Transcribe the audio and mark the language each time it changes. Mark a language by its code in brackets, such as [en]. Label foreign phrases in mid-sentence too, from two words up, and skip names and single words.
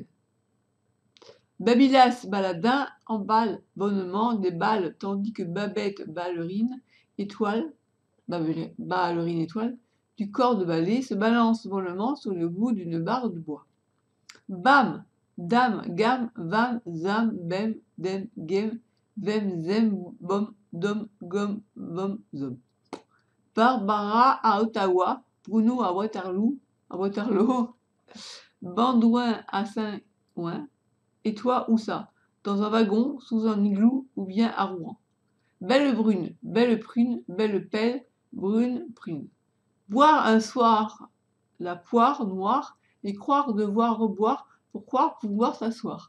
[fr] Babylas baladin emballe bonnement des balles, tandis que Babette ballerine, étoile, ballerine étoile, du corps de ballet se balance mollement sur le bout d'une barre de bois. Bam, dam, gam, vam, zam, bem, dem, gem, vem, zem, bom, dom, gom, bom, zom. Barbara à Ottawa, Bruno à Waterloo, Bandouin à Saint-Ouen, et toi où ça? Dans un wagon, sous un igloo ou bien à Rouen. Belle brune, belle prune, belle pelle, brune, prune. Boire un soir la poire noire et croire devoir reboire pour croire pouvoir s'asseoir.